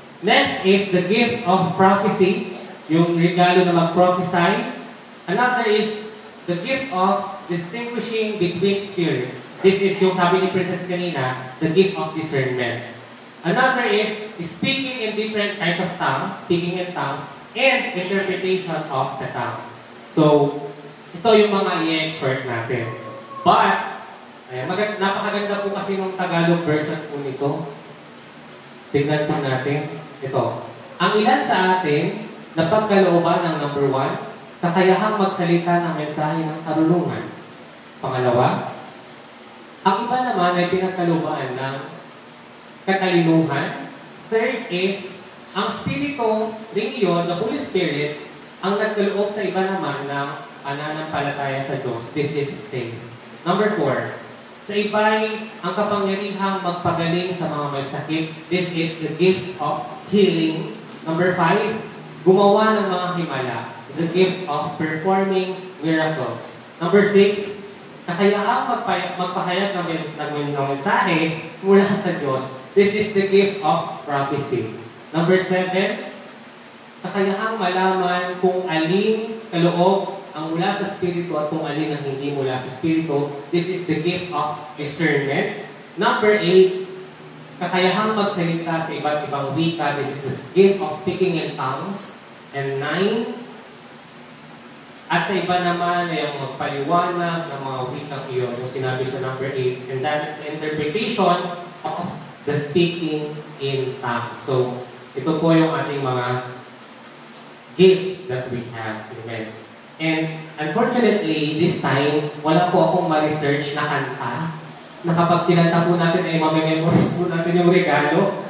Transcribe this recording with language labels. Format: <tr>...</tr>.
<en>Next is the gift of prophecy,</en> <tl>yung regalo na mag-prophesy.</tl> <en>Another is the gift of distinguishing between spirits. This is</en> <tl>yung sabi ni Princess kanina,</tl> <en>the gift of discernment. Another is speaking in different kinds of tongues, speaking in tongues, and interpretation of the tongues.</en> <tl>So, ito yung mga i-exhort natin. But, napakaganda po kasi ng Tagalog version po nito. Tingnan po natin. Ito. Ang ilan sa atin, napagkalooban ng number 1, kakayahang magsalita ng mensahe ng karunungan. Pangalawa, ang iba naman ay pinagkalooban ng katalinuhan.</tl> <en>Third is,</en> <tl>ang Espiritu rin yun, the Holy Spirit, ang nagkaloob sa iba naman ng pananampalataya sa Diyos.</tl> <en>This is faith.</en> <tl>Number 4, sa iba'y ang kapangyarihang magpagaling sa mga may sakit.</tl> <en>This is the gift of healing.</en> <tl>Number 5, gumawa ng mga himala.</tl> <en>The gift of performing miracles.</en> <tl>Number 6, kakayahang magpahayag ng mensahe mula sa Diyos.</tl> <en>This is the gift of prophecy.</en> <tl>Number 7, kakayahang malaman kung alin kaloob ang mula sa Espiritu at kung alin ang hindi mula sa Espiritu.</tl> <en>This is the gift of discernment. Number 8,</en> <tl>kakayahang magsalita sa iba't ibang wika.</tl> <en>This is the gift of speaking in tongues.</en> <tl>And 9, at sa iba naman ay ang magpaliwanag ng mga wikang iyon, yung sinabi sa number 8.</tl> <en>And that is the interpretation of the speaking in tongues.</en> <tl>So, ito po yung ating mga gifts</tl> <en>that we have.</en> <tl>Amen.</tl> <en>And unfortunately, this time,</en> <tl>wala po akong ma-research na kanta na kapag kinanta po natin ay mamememorize po natin yung regalo.</tl>